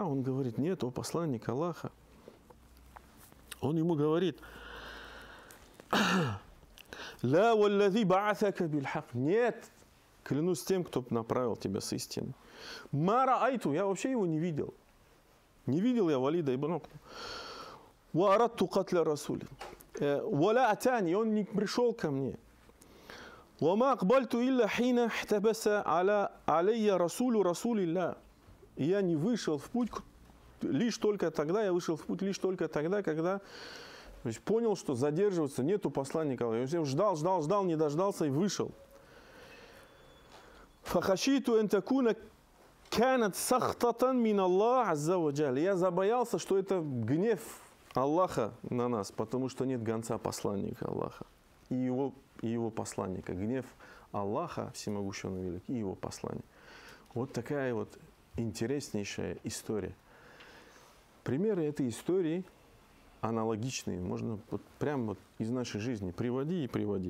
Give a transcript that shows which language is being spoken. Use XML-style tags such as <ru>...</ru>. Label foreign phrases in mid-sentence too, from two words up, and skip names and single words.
<ru>Он говорит: нет, о посланник Аллаха. Он ему говорит:</ru> <ar>لا والذي بعثك بالحق.</ar> <ru>Нет, клянусь тем, кто направил тебя с истиной.</ru> <ar>ما رأيته,</ar> <ru>я вообще его не видел. Не видел я Валида ибн Уқба.</ru> <ar>وأردت قتل رسولي. ولا أتاني,</ar> <ru>он не пришел ко мне.</ru> <ar>وما أقبلت إلا حين احتبس علي رسول رسول الله.</ar> <ru>И я не вышел в путь лишь только тогда, когда то есть понял, что задерживаться нету посланника. Я ждал, не дождался и вышел.</ru> <ar>فخشيت أن تكون كانت سخطة من الله عز وجل.</ar> <ru>Я забоялся, что это гнев Аллаха на нас, потому что нет гонца посланника Аллаха и его посланника. Гнев Аллаха, всемогущего велик, и его посланник. Вот такая вот интереснейшая история. Примеры этой истории аналогичные, можно вот прямо вот из нашей жизни приводи и приводи.</ru>